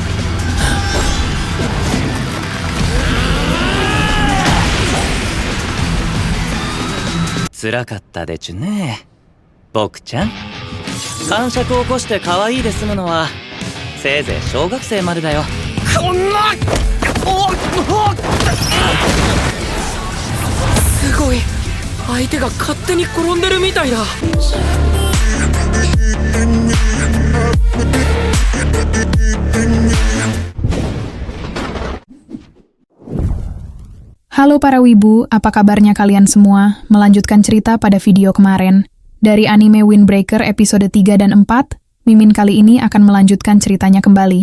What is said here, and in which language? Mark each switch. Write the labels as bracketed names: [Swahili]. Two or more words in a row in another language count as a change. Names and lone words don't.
[Japanese] 辛かったでちゅね、僕ちゃん。感触を起こして可愛いで済むのはせいぜい小学生までだよ。こんなすごい、相手が勝手に転んでるみたいだ。 [Indonesian] Halo para wibu, apa kabarnya kalian semua? Melanjutkan cerita pada video kemarin. Dari anime Windbreaker episode 3 dan 4, Mimin kali ini akan melanjutkan ceritanya kembali.